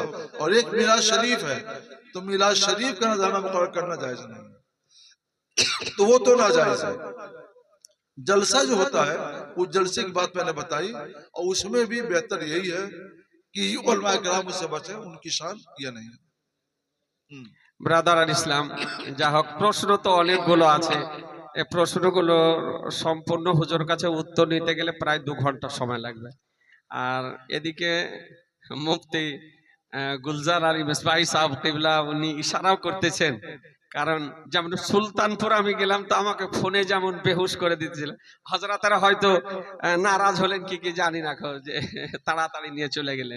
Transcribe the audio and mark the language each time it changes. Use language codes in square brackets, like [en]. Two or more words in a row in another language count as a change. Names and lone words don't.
[ur] اور ایک میلاد شریف ہے تو میلاد شریف کا نذرانہ مقرر کرنا جائز نہیں، تو وہ تو ناجائز ہے. جلسہ جو ہوتا ہے وہ جلسے کی بات میں نے بتائی، اور اس میں بھی بہتر یہی ہے کہ علماء کرام اس سے بچیں، ان کی شان یہ نہیں ہے. [bn] ব্রাদার আর ইসলাম, যা হোক প্রশ্ন তো অনেকগুলো আছে, এই প্রশ্নগুলো সম্পূর্ণ হুজুর কাছে উত্তর নিতে গেলে প্রায় 2 ঘন্টা সময় লাগবে। আর এদিকে মুফতি গুলজার আলী মিসবাহি সাহেব কিবলা উনি ইশারাও করতেছেন, কারণ যেমন সুলতানপুর আমি গেলাম তো আমাকে ফোনে যেমন বেহুশ করে দিতেছিল, হযরতেরা হয়তো নারাজ হলেন কি কি জানি না, যে তাড়াতাড়ি নিয়ে চলে গেলেন।